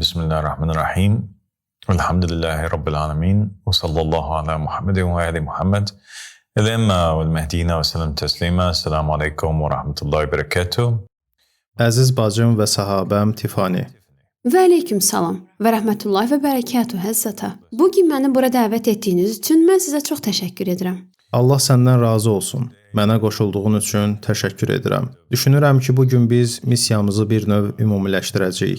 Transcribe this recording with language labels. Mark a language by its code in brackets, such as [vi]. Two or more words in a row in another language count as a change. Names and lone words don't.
[ar] بسم الله الرحمن الرحيم. الحمد لله رب العالمين. وصلى الله على محمد وآل محمد. El-emma vel mehdina وسلم تسليما. السلام عليكم ورحمة الله وبركاته. [az] Əziz bacım və sahabəm Tifani. [ar] وعليكم السلام ورحمة الله وبركاته Həzzata. [az] Bugün məni bura dəvət etdiyiniz üçün mən sizə çox təşəkkür edirəm. Allah səndən razı olsun. Mənə qoşulduğun üçün təşəkkür edirəm. Düşünürəm ki, bugün biz missiyamızı bir növ ümumiləşdirəcəyik.